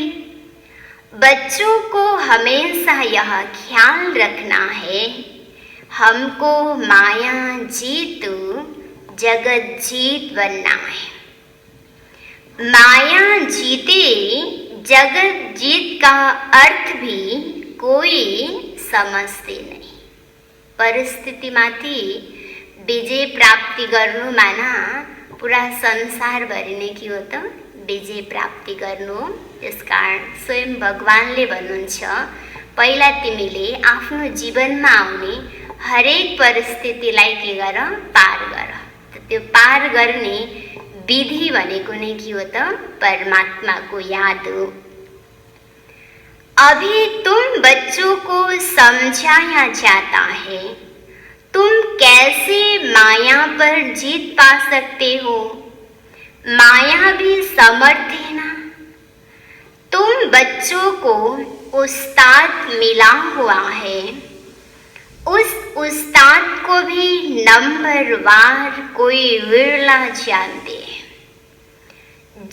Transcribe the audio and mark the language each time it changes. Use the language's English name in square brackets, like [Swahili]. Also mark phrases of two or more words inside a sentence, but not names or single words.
[Hindi] बच्चों को हमेशा यह ख्याल रखना है हमको माया जीत जगत जीत बनना है। माया जीते जगत जीत का अर्थ भी कोई समझते नहीं। [Nepali] परिस्थितिमाथि विजय प्राप्ति गर्नुमा न पुरा संसारभरि नै के हो त विजय प्राप्ति गर्नु। त्यसकारण स्वयं भगवानले भन्नुहुन्छ पहिला तिमीले आफ्नो जीवनमा आउने हरेक परिस्थितिलाई के गर, पार गर। त्यो पार गर्ने विधि भनेको नै के हो त परमात्माको याद हो। [Hindi] अभी तुम बच्चों को समझाया जाता है तुम कैसे माया पर जीत पा सकते हो। माया भी समर्थ है ना। तुम बच्चों को उस्ताद मिला हुआ है, उस उस्ताद को भी नंबरवार कोई विरला जानते हैं।